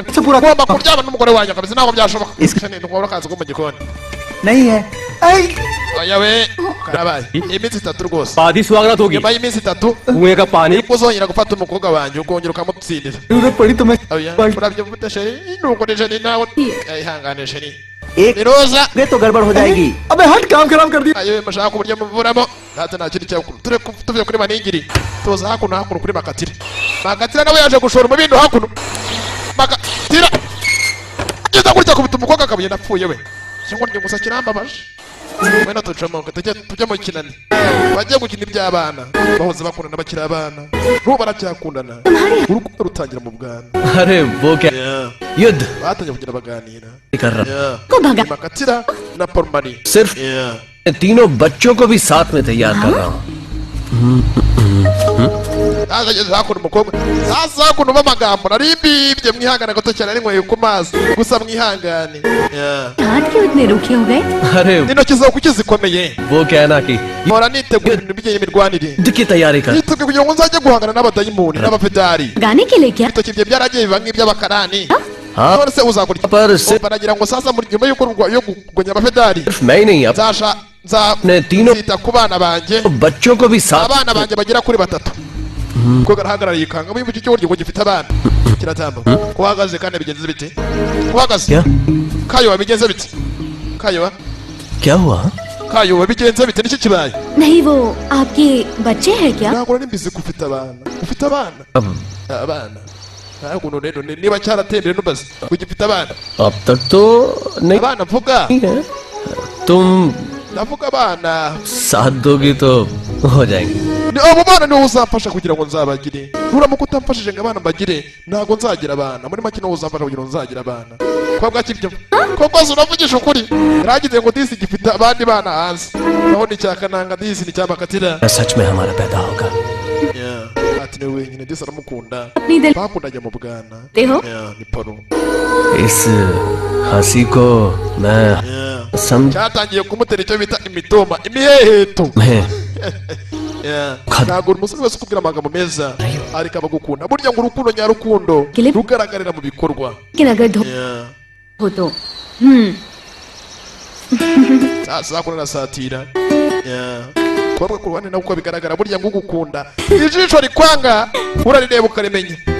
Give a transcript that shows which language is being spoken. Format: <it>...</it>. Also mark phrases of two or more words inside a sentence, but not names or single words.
<rw>Se pura- ugomba kuryamana n'umugore wanjye kabisa ntabwo byashoboka Is- ni ukubona akazi ko mu gikoni</rw> <hi>नहीं है</hi> <rw>oya we karabaye iminsi itatu rwose</rw> <hi>आधी स्वागत होगी</hi> <rw>nyuma y'iminsi itatu</rw> <hi>कुएं का पानी</hi> <rw>nibwo uzongera gufata umukobwa wanjye ukongera ukamutsindira</rw> <hi>जरूरत पड़ी तो मैं</hi> <rw>oya urabyo mfite sheri nuko ni sheri nawe ayihangane sheri</rw> <hi>एक</hi> <rw>ni roza</rw> <hi>वे तो गड़बड़ हो जाएगी अबे हट काम खराब कर दिया</hi> <rw>ayo mushaka uburyo muvuramo hata nta kindi cyakuru tuvuye kuri maningiri tuza hakuno kuri makatira nawe yaje gushora umubindi hakuno makatira ageza gutya kubita umukobwa akabugenda apfuye we cyangwa ndi gusa kirambabaje wenda tucamoka tujya mu kinani bagiye gukina iby'abana bahoze bakundana bakiri abana n'ubu baracyakundana urukundo rutangira mu bwana</rw> <hi>अरे वो क्या युद्ध</hi> <rw>batangiye kugenda baganira</rw> <hi>कर रहा को भगा</hi> <rw>makatira na pormani</rw> <hi>सिर्फ मैं तीनों बच्चों को भी साथ में तैयार कर रहा हूँ</hi> <rw>ageze hakuno umukobwa sasa hakuno b'amagambo nari mbibye mwihangane gato cyane ari nkweyo ku mazi gusa mwihangane</rw> <hi>हाथ क्यों इतने रूखे हो गए अरे</hi> <rw>n'intoki zawe kuki zikomeye</rw> <hi>वो क्या है ना कि</hi> <rw>mpora nitegura ibintu bijyanye n'imirwanire</rw> <hi>युद्ध की तैयारी कर</hi> <rw>niteguye kugira ngo nzajye guhangana n'abadayimoni n'abafedari</rw> <hi>गाने के लिए क्या</hi> <rw>ibitoki bye byaragiye biba nk'iby'abakarani</rw> <hi>हाँ</hi> <rw>none se uzakora iki</rw> <hi>पर सिर्फ</hi> <rw>baragira ngo sasa muri nyuma yo kurwanya abafedari</rw> <hi>मैं ही नहीं अब</hi> <rw>nzasha</rw> <hi>तीनों</hi> <rw>nzita ku bana banjye</rw> <hi>बच्चों को भी साथ</hi> <rw>abana banjye bagera kuri batatu ko garahagarariye ikanga mu iki cy'uburyo gifite abana kiratamba ko uhagaze kandi bigenze bite uhagaze</rw> <hi>क्या</hi> <rw>kayo wabigenze bite kayo</rw> <hi>क्या हुआ</hi> <rw>kayo wabigenze bite niki kibaye</rw> <hi>नहीं वो आपके बच्चे हैं क्या</hi> <rw>ntabwo nari mbizi ko ufite abana</rw> <hi>अब</hi> <rw>abana ntabwo rero niba cyaratembere nubaze ko gifite abana</rw> <hi>अब तक तो नहीं</hi> <rw>abana mvuga</rw> <hi>है तुम</hi> <rw>ndavuga abana</rw> <hi>साथ दोगी तो हो जाएंगे</hi> <rw>ni abo bana niwo uzamfasha kugira ngo nzabagire nuramuka utamfashije ngo abana mbagire ntabwo nzagira abana muri make niwo uzamfasha kugira ngo nzagira abana kwa bwakibyo ko rwose uravugisha ukuri yaragize ngo disi gifite abandi bana hanze naho ni cyakananga disi ni cyamakatira</rw> <hi>सच में हमारा पैदा होगा</hi> <rw>ati niwe wenyine disi aramukunda</rw> <hi>नहीं दिल</hi> <rw>bakundanye mu bwana</rw> <hi>ते हो</hi> <rw>ni poro</rw> <hi>इस हंसी को मैं समझ</hi> <rw>cyatangiye kumutera icyo bita imitoma imiheheto</rw> <hi>में</hi> <rw>ntabwo umusore wese ukubwira amagambo meza ariko abagukunda burya ngo urukundo nyarukundo Kilip. rugaragarira mu bikorwa</rw> <hi>लेकिन अगर धो हो तो</hi> <rw>sasa kuna nasatira kuba ku ruhande nako bigaragara burya ngo gukunda ijisho rikwanga urarireba ukarimenya</rw>